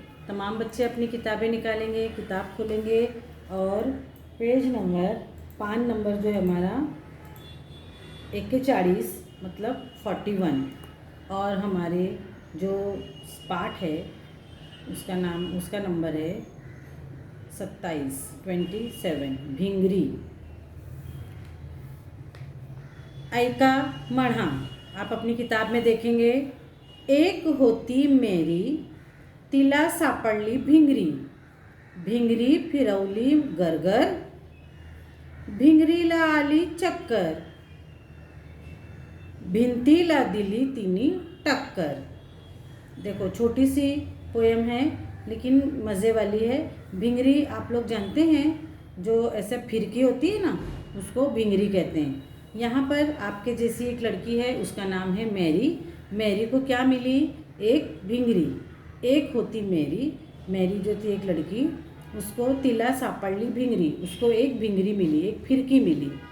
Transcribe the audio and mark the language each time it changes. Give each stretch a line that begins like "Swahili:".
Hindi: तमाम बच्चे अपनी किताबें निकालेंगे, किताब खोलेंगे और पेज नंबर पान नंबर जो है हमारा 41 मतलब 41 और हमारे जो पाठ है उसका नंबर है 27 भिंगरी। ऐका मढ़ा आप अपनी किताब में देखेंगे।
Marathi: एक होती मेरी तिला सापडली भिंगरी, भिंगरी फिरवली गरगर, भिंगरीला आली चक्कर, भिंतीला दिली तिनी टक्कर।
Hindi: देखो, छोटी सी पोयम है लेकिन मज़े वाली है। भिंगरी आप लोग जानते हैं, जो ऐसे फिरकी होती है ना, उसको भिंगरी कहते हैं। यहाँ पर आपके जैसी एक लड़की है, उसका नाम है मैरी। मैरी को क्या मिली? एक भिंगरी।
Marathi: एक होती मेरी,
Hindi: मैरी जो थी एक लड़की, उसको
Marathi: तिला सापडली भिंगरी,
Hindi: उसको एक भिंगरी मिली, एक फिरकी मिली।